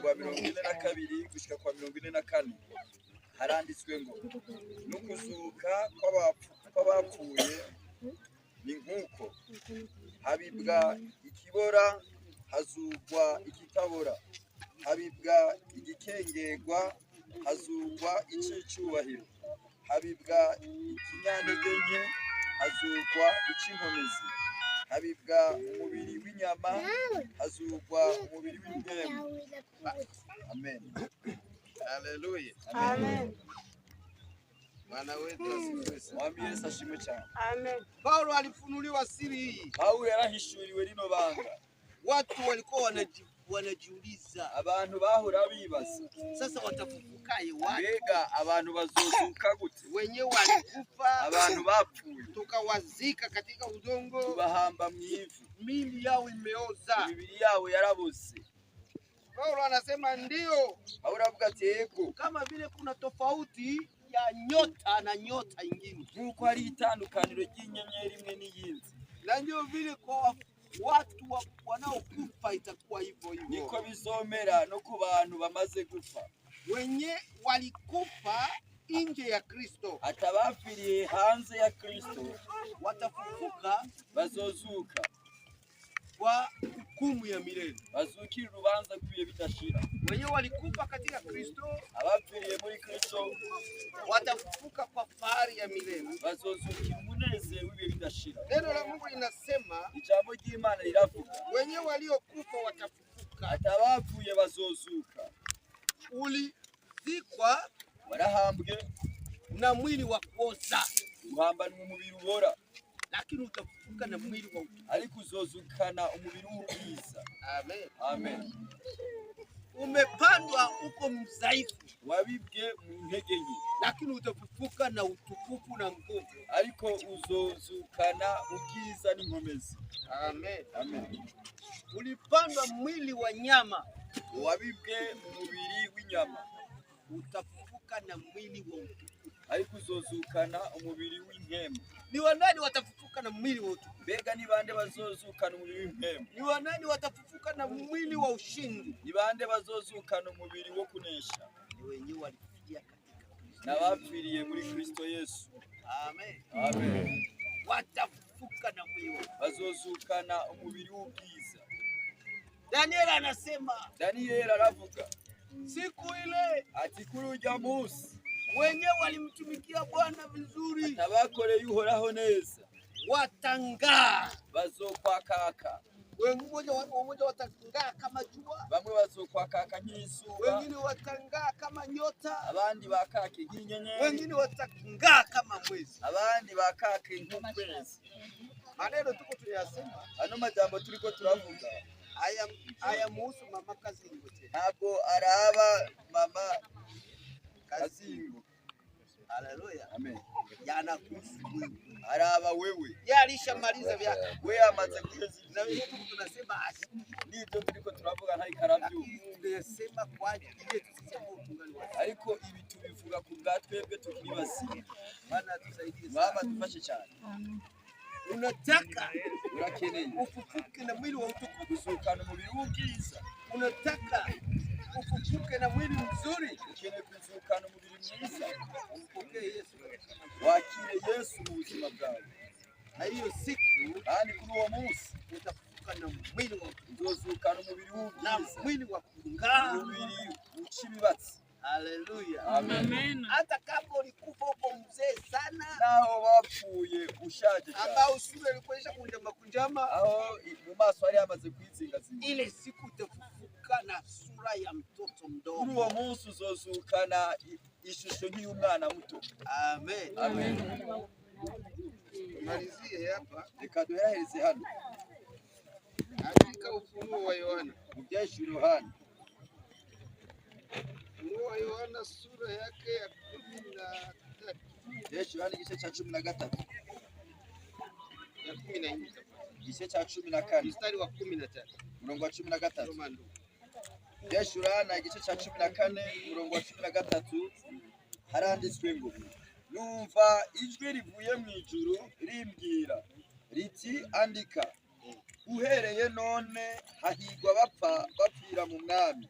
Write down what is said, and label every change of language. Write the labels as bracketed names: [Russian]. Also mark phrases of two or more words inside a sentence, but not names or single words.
[Rundi] wa 42 gushika kwa 44 haranditswe ngo no kuzuka kw'abapfuye ni nk'uko habibwa ikibora hazugwa ikitabora, habibwa igikengerwa hazugwa ic'icyubahiro, habibwa ikinyantege nke hazugwa ic'inkomezi, habibwa umubiri w'inyama hazugwa umubiri w'impemu. Amen. Haleluya. Amen. [Swahili] Bwana wetu asifiwe sana. [Rundi] Mwambie Yesu ashimwe cyane. Amen. [Swahili] Paulo alifunuliwa siri hii. [Rundi] Paulo yarahishuriwe rino banga. [Swahili] Watu walikuwa wanajiuliza, [Rundi] Abantu bahora bibaza, [Swahili] sasa watafufukaje watu? [Rundi] mbega abantu bazozuka gute? [Swahili] Wenyewe walikufa, [Rundi] Abantu bapfuye [Swahili] tukawazika katika udongo, [Rundi] tubahamba mu ivu, [Swahili] miili yao imeoza. [Rundi] imibiri yabo yarabuze. [Swahili] Paulo anasema ndio, [Rundi] Paulo avuga ati yego, [Swahili] kama vile kuna tofauti ya nyota na nyota nyingine, [Rundi] nk'uko hari itandukaniro ry'inyenyeri imwe n'iyindi, [Swahili] na ndio vile kwa watu wanaokufa itakuwa hivyo hivyo. [Rundi] niko bizomera no ku bantu bamaze gupfa. [Swahili] Wenye walikufa nje ya Kristo [Rundi] Atabapfiriye hanze ya Kristo [Swahili] watafufuka [Rundi] bazozuka, [Swahili] kwa hukumu ya milele. [Rundi] bazukira urubanza rw'ibihe bidashira. [Swahili] Wenye walikufa katika Kristo [Rundi] Abapfiriye muri Kristo [Swahili] watafufuka kwa fahari ya milele. [Rundi] bazozukira umunezero w'ibihe bidashira. [Swahili] Neno la Mungu linasema [Rundi] Ijambo ry'Imana riravuga, [Swahili] wenye waliokufa watafufuka. [Rundi] atabapfuye bazozuka. [Swahili] Ulizikwa [Rundi] Warahambwe [Swahili] na mwili wa kuoza, [Rundi] uhambanwa umubiri ubora, [Swahili] lakini utafufuka na mwili wa utukufu. [Rundi] ariko uzozukana umubiri w'ubwiza. Amen. Amen. [Swahili] Umepandwa uko mzaifu, [Rundi] Wabibwe mu ntege nke, [Swahili] lakini utafufuka na utukufu na nguvu. [Rundi] ariko uzozukana ubwiza n'inkomezi. Amen. Amen. [Swahili] Ulipandwa mwili wa nyama, [Rundi] Wabibwe mu mubiri w'inyama, [Swahili] utafufuka na mwili wa utukufu. [Rundi] ariko uzozukana umubiri w'impemu. [Swahili] Ni wanani watafufuka na mwili wa utukufu? [Rundi] Mbega ni bande bazozukana umubiri w'impemu? [Swahili] Ni wanani watafufuka na mwili wa ushindi? [Rundi] Ni bande bazozukana umubiri wo kunesha? [Swahili] Ni wenyewe walifia katika Kristo. [Rundi] N'abapfiriye muri Kristo Yesu. Amen. Amen. [Swahili] Watafufuka na mwili wa utukufu. [Rundi] Bazozukana umubiri w'ubwiza. [Swahili] Daniel anasema [Rundi] Daniel aravuga [Swahili] siku ile [Rundi] ati kuri urya munsi [Swahili] wenyewe walimtumikia Bwana vizuri, [Rundi] abakoreye Uhoraho neza [Swahili] watangaa. [Rundi] bazokwakaka. [Swahili] Wamoja watangaa kama jua, [Rundi] Bamwe bazokwakaka nk'izuba, [Swahili] wengine watangaa kama nyota, [Rundi] abandi bakake nk'inyenyeri, [Swahili] wengine watangaa kama mwezi. [Rundi] abandi bakake nk'ukwezi. [Swahili] Maneno tuko tunayasema [Rundi] Ano majambo turiko turavuga [Swahili] haya muhusu mama Kazingo tena. [Rundi] ntabwo araba mama Kazingo. Haleluya. Amen. [Swahili] Yanakuhusu wewe. [Rundi] Araba wewe, [Swahili] Yeye alishamaliza vyake. [Rundi] we amaze kuheza Na ibyo. [Swahili] wewe tunasema [Rundi] Nibyo turiko turavuga ntari karabyumva, [Swahili] tunasema kwa ajili yetu sisi ambao tungali wazima. [Rundi] ariko ibi tubivuga ku bwa twebwe tukiri bazima. [Swahili] Bwana tusaidie Baba sana. [Rundi] dufashe cyane. [Swahili] Unataka [Rundi] Urakeneye [Swahili] ufufuke na mwili wa utukufu. [Rundi] kuzukana umubiri w'ubwiza, [Swahili] Unataka ufufuke na mwili mzuri. [Rundi] ukeneye kuzukana umubiri mwiza. [Swahili] Umpokee Yesu. [Rundi] Wakire Yesu mu buzima bwawe, [Swahili] Na hiyo siku [Rundi] kandi kuri uwo munsi [Swahili] utafufuka na mwili wa utukufu [Rundi] uzozukana umubiri na w'ubwiza, [Swahili] mwili wa kung'aa. [Rundi] umubiri uca ibibatsi. Haleluya. Amen. [Swahili] Hata kama ulikufa huko mzee sana, [Rundi] Naho bapfuye ushaje cyane, [Swahili] ambao sura ilikuonyesha kunjama kunjama, [Rundi] aho mu maso hari hamaze kwizingazinga, [Swahili] ile siku utafufuka na sura ya mtoto [Rundi] kuri [Swahili] mdogo. [Rundi] uwo munsi uzozukana ishusho nk'iy'umwana muto. Amen. Amen. [Swahili] Malizie hapa [Rundi] Reka duheraheze hano [Swahili] katika Ufunuo wa Yohana. [Rundi] mu byahishuriwe Yohana, [Swahili] Ufunuo wa Yohana sura yake ya 13 [Rundi] byahishuriwe Yohana igice cya 13, [Swahili] ya 14 [Rundi] igice cya 14 [Swahili] mstari wa 13. [Rundi] umurongo wa 13. [Swahili] Soma ndugu. [Rundi] Byahishuriwe Yohana igice cya 14 umurongo wa 13 haranditswe ngo numva ijwi rivuye mu ijuru rimbwira riti andika, uhereye none hahigwa bapfira mu mwami.